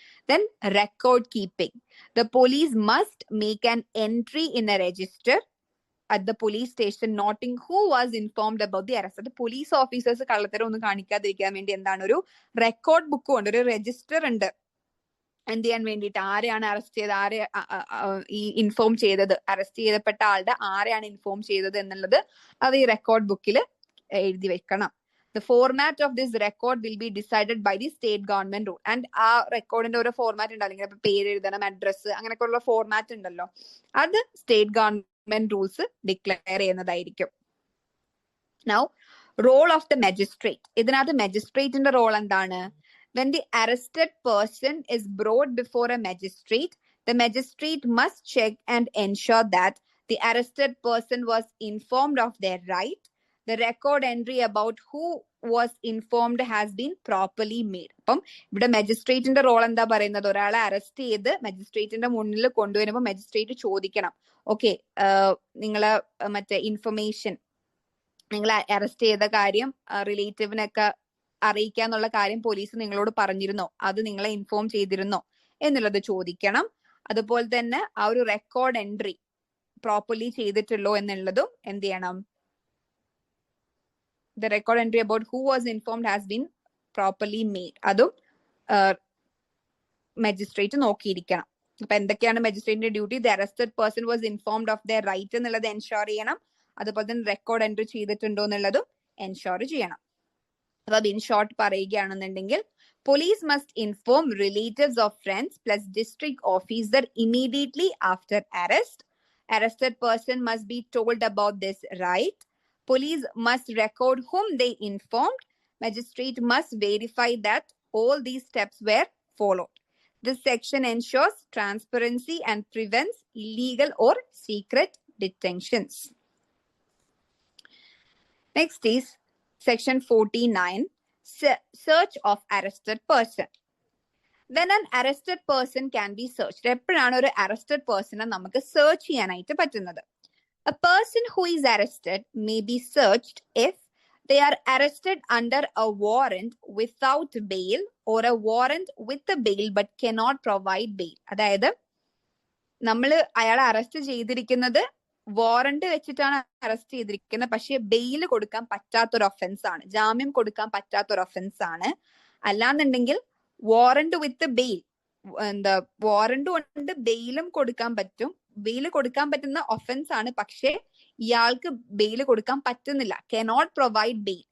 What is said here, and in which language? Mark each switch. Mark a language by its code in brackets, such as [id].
[en] Then record keeping. The police must make an entry in a register at the police station noting who was informed about the arrest. [ml] അത് police officers കള്ളത്തരം ഒന്നും കാണിക്കാതിരിക്കാൻ വേണ്ടി എന്താണ്, ഒരു record ബുക്കും ഉണ്ട്, ഒരു രജിസ്റ്റർ ഉണ്ട്. എന്ത് ചെയ്യാൻ വേണ്ടിയിട്ട്, ആരെയാണ് അറസ്റ്റ് ചെയ്തത്, ആരെ ഈ ഇൻഫോം ചെയ്തത്, അറസ്റ്റ് ചെയ്യപ്പെട്ട ആളുടെ ആരെയാണ് ഇൻഫോം ചെയ്തത് എന്നുള്ളത് അത് ഈ റെക്കോർഡ് ബുക്കിൽ എഴുതി വെക്കണം. [en] The format of this record will be decided by the state government rule. [ml] And ആ റെക്കോർഡിന്റെ ഓരോ ഫോർമാറ്റ് ഉണ്ട്, അല്ലെങ്കിൽ ഇപ്പൊ പേര് എഴുതണം, അഡ്രസ്, അങ്ങനെയൊക്കെ ഉള്ള ഫോർമാറ്റ് ഉണ്ടല്ലോ, അത് സ്റ്റേറ്റ് ഗവൺമെന്റ് റൂൾസ് ഡിക്ലെയർ ചെയ്യുന്നതായിരിക്കും. [en] Now, role of the magistrate. [ml] ഇതിനകത്ത് മജിസ്ട്രേറ്റിന്റെ റോൾ എന്താണ്? [en] When the arrested person is brought before a magistrate, the magistrate must check and ensure that the arrested person was informed of their right. The record entry about who was informed has been properly made. [ml] അപ്പം ഇവിടെ മജിസ്ട്രേറ്റിന്റെ role എന്താ പറയുന്നത്? ഒരാളെ arrest ചെയ്ത് മജിസ്ട്രേറ്റിന്റെ മുന്നിൽ കൊണ്ടുവരുമ്പോൾ magistrate ചോദിക്കണം, okay, നിങ്ങളെ മറ്റേ ഇൻഫർമേഷൻ, നിങ്ങൾ അറസ്റ്റ് ചെയ്ത കാര്യം റിലേറ്റീവിനൊക്കെ അറിയിക്കാന്നുള്ള കാര്യം പോലീസ് നിങ്ങളോട് പറഞ്ഞിരുന്നോ, അത് നിങ്ങളെ ഇൻഫോം ചെയ്തിരുന്നോ എന്നുള്ളത് ചോദിക്കണം. അതുപോലെ തന്നെ ആ ഒരു റെക്കോർഡ് എൻട്രി പ്രോപ്പർലി ചെയ്തിട്ടുള്ളോ എന്നുള്ളതും എന്ത് ചെയ്യണം? [en] The record entry about who was informed has been properly made. [ml] അതും മജിസ്ട്രേറ്റ് നോക്കിയിരിക്കണം. അപ്പൊ എന്തൊക്കെയാണ് മജിസ്ട്രേറ്റിന്റെ duty? [en] the arrested person was informed of their right [ml] എന്നുള്ളത് എൻഷുർ ചെയ്യണം. അതുപോലെ തന്നെ റെക്കോർഡ് എൻട്രി ചെയ്തിട്ടുണ്ടോ എന്നുള്ളതും എൻഷുർ ചെയ്യണം. അപ്പൊ അത് ഇൻ ഷോർട്ട് പറയുകയാണെന്നുണ്ടെങ്കിൽ, [en] police must inform relatives of friends plus district officer immediately after arrest. Arrested person must be told about this right. Police must record whom they informed. Magistrate must verify that all these steps were followed. This section ensures transparency and prevents illegal or secret detentions. Next is section 49, search of arrested person. When an arrested person can be searched. [ml] എപ്പോഴാണ് ഒരു arrested person നമുക്ക് search ചെയ്യാനായിട്ട് പറ്റുന്നത്? [en] A person who is arrested may be searched if they are arrested under a warrant without bail or a warrant with a bail but cannot provide bail. [ml] അതായത് നമ്മൾ അയാളെ arrest ചെയ്തിരിക്കുന്നത് warrant വെച്ചിട്ടാണ് arrest ചെയ്തിരിക്കുന്നത്, പക്ഷെ bail കൊടുക്കാൻ പറ്റാത്തൊരു offence ആണ്, ജാമ്യം കൊടുക്കാൻ പറ്റാത്തൊരു ഒഫൻസ് ആണ്. അല്ലാന്നുണ്ടെങ്കിൽ വാറന്റ് വിത്ത് ബെയിൽ, എന്താ, വാറന്റ് കൊണ്ട് ബെയിലും കൊടുക്കാൻ പറ്റും, ബെയിൽ കൊടുക്കാൻ പറ്റുന്ന ഒഫൻസ് ആണ്, പക്ഷെ ഇയാൾക്ക് ബെയിൽ കൊടുക്കാൻ പറ്റുന്നില്ല, [en] Cannot provide bail.